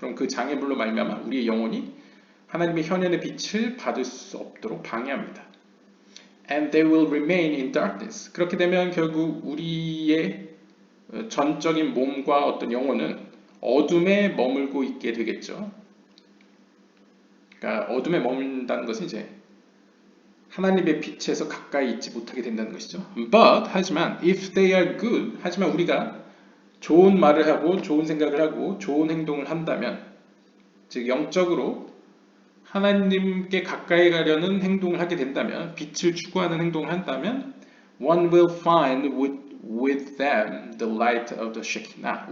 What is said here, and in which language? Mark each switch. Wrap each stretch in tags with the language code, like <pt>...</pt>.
<ko>그럼 그 장애물로 말미암아 우리의 영혼이 하나님의 현현의 빛을 받을 수 없도록 방해합니다.</ko> <en>And they will remain in darkness.</en> <ko>그렇게 되면 결국 우리의 전적인 몸과 어떤 영혼은 어둠에 머물고 있게 되겠죠. 그러니까 어둠에 머문다는 것은 이제 하나님의 빛에서 가까이 있지 못하게 된다는 것이죠.</ko> <en>But</en> <ko>하지만</ko> <en>if they are good,</en> <ko>하지만 우리가 좋은 말을 하고 좋은 생각을 하고 좋은 행동을 한다면, 즉 영적으로 하나님께 가까이 가려는 행동을 하게 된다면, 빛을 추구하는 행동을 한다면,</ko> <en>one will find with them the light of the Shekinah.</en>